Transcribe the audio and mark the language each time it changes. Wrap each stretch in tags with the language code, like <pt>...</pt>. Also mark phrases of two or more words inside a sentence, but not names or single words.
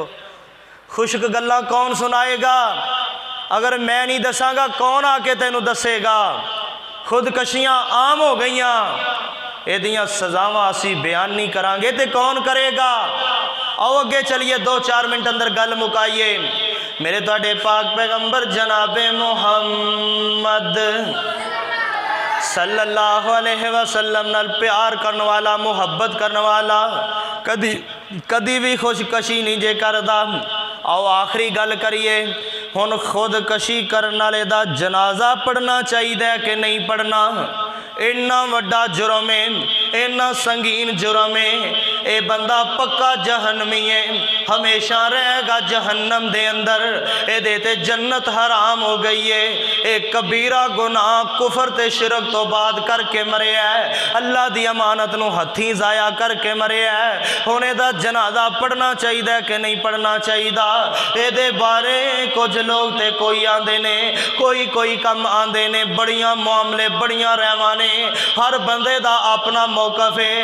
<pa>خشک گلاں کون سنائے گا؟ اگر میں نہیں دساں گا کون آ کے تینوں دسے گا? خودکشیاں عام ہو گئیاں، ایدیاں سزاواں اسی بیان نہیں کراں گے تے کون کرے گا? آؤ اگے چلیے، 2-4 منٹ اندر گل مکائیے. میرے تہاڈے پاک پیغمبر جنابِ محمد</pa> <ar>صلی اللہ علیہ وسلم</ar> <pa>نال پیار کرنے والا، محبت کرنے والا کدی کدی بھی خودکشی نہیں جے کردا. آؤ آخری گل کریے، ہن خودکشی کرنے والے دا جنازہ پڑھنا چاہیے کہ نہیں پڑھنا? اِنّا وڈا جرم ہے, اِنّا سنگین جرم ہے، یہ بندہ پکا جہنمی ہے، ہمیشہ رہے گا جہنم دے اندر، یہ تے جنت حرام ہو گئی ہے. ایک کبیرہ گناہ کفر تے شرک تو بعد کر کے مرے ہے، اللہ دی امانت نوں ہتھی ضائع کر کے مرے ہے. ہن ایہدا جنازہ پڑھنا چاہیے کہ نہیں پڑھنا چاہیے? یہ بارے کچھ لوگ تے کوئی آندے نے، کوئی کم آندے نے، بڑیاں معاملے بڑیاں راہواں نے، ہر بندے دا اپنا موقف ہے.</pa>